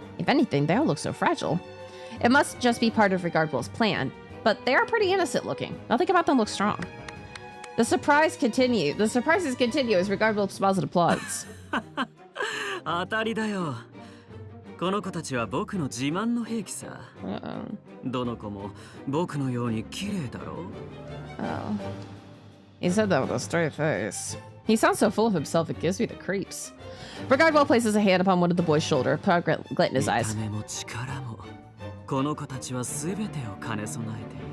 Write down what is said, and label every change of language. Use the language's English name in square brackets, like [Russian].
[English] If anything, they all look so fragile. It must just be part of Regardwell's plan, but they are pretty innocent looking. Nothing about them looks strong. The surprises continue as Regardwell smiles and applauds. [Japanese] 当たりだよ。この子たちは僕の自慢の兵器さ。どの子も僕のように綺麗だろう。 [English] Oh. He said that with a straight face. He sounds so full of himself, it gives me the creeps. Regardwell places a hand upon one of the boy's shoulder, proud glint in his eyes. [Japanese] 見た目も力もこの子たちは全てを兼ね備えている。